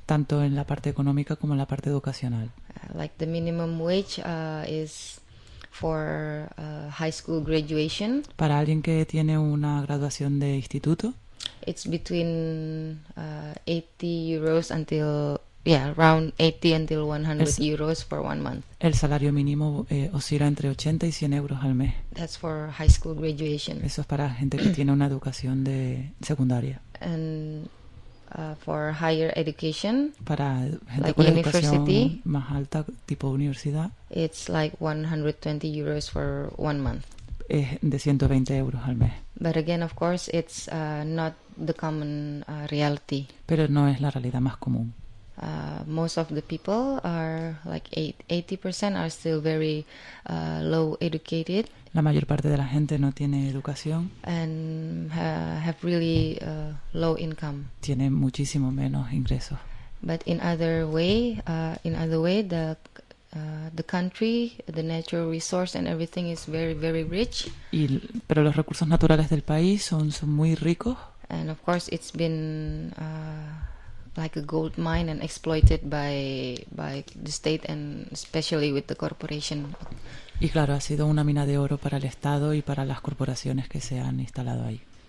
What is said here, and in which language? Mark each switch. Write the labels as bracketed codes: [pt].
[es] Tanto en la parte económica como en la parte educacional. [en] Like the minimum wage is for high school graduation. [es] Para alguien que tiene una graduación de instituto. [en] It's between 80 euros until, yeah, around 80 until 100 euros for 1 month. [es] El salario mínimo oscila entre 80 y 100 euros al mes. [en] That's for high school graduation. [es] Eso es para gente que tiene una educación de secundaria. [en] And for higher education, [es] para gente like con university, educación más alta, tipo universidad, [en] it's like 120 euros for 1 month. [es] Es de 120 euros al mes. [en] But again, of course, it's not the common reality. [es] Pero no es la realidad más común. [en] Most of the people are like 80% are still very low educated. [es] la mayor parte de la gente no tiene educación. [en] And have really low income. [es] Tiene muchísimo menos ingresos. [en] But in other way, the country, the natural resource and everything is very, very rich. [es] Pero los recursos naturales del país son muy ricos. [en] And of course, it's been like a gold mine and exploited by the state and especially with the corporation. [es] Y claro, ha sido una mina de oro para el Estado y para las corporaciones que se han instalado ahí.